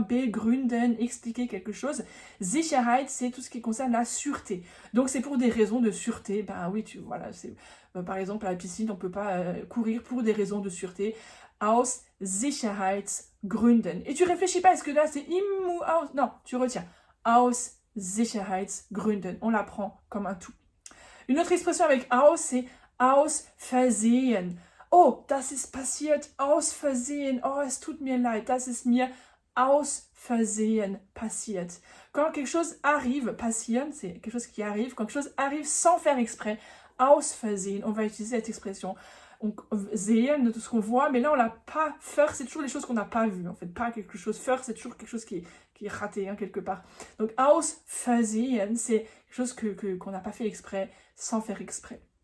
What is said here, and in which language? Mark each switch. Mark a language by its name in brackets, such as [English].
[French] Begründen, expliquer quelque chose. Sicherheit, c'est tout ce qui concerne la sûreté. Donc, c'est pour des raisons de sûreté. Ben oui, voilà, c'est, par exemple, à la piscine, on ne peut pas courir pour des raisons de sûreté. [German] Aus Sicherheitsgründen. [French] Et tu réfléchis pas, est-ce que là, c'est im ou aus? Non, tu retiens. [German] Aus Sicherheitsgründen. [French] On l'apprend comme un tout. Une autre expression avec aus, c'est [German] aus Versehen. Oh, das ist passiert aus Versehen. Oh, es tut mir leid. Das ist mir aus Versehen passiert. [French] Quand quelque chose arrive, passieren, c'est quelque chose qui arrive. Quand quelque chose arrive sans faire exprès, [German] aus Versehen, [French] on va utiliser cette expression. Donc, sehen, de tout ce qu'on voit, mais là, on l'a pas. Faire, c'est toujours les choses qu'on n'a pas vues, en fait. Pas quelque chose. Faire, c'est toujours quelque chose qui est raté, hein, quelque part. Donc, [German] aus Versehen, [French] c'est quelque chose qu'on n'a pas fait exprès, sans faire exprès.